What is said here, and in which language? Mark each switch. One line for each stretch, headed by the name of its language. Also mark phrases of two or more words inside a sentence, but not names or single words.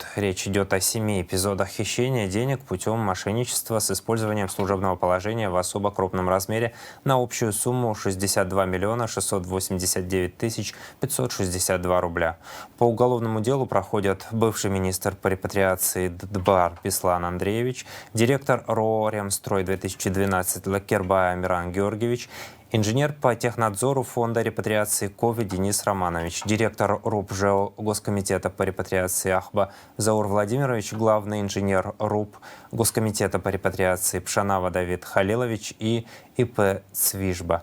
Russian: Речь идет о 7 эпизодах хищения денег путем мошенничества с использованием служебного положения в особо крупном размере на общую сумму 62 миллиона 689 тысяч 562 рубля. По уголовному делу проходят бывший министр по репатриации ДБАР Беслан Андреевич, директор РОО «Ремстрой-2012» Лакербай Амиран Георгиевич, инженер по технадзору фонда репатриации КОВИ Денис Романович, директор РУП ЖЭО Госкомитета по репатриации Ахба Заур Владимирович, главный инженер РУП Госкомитета по репатриации Пшанава Давид Халилович и ИП Цвижба.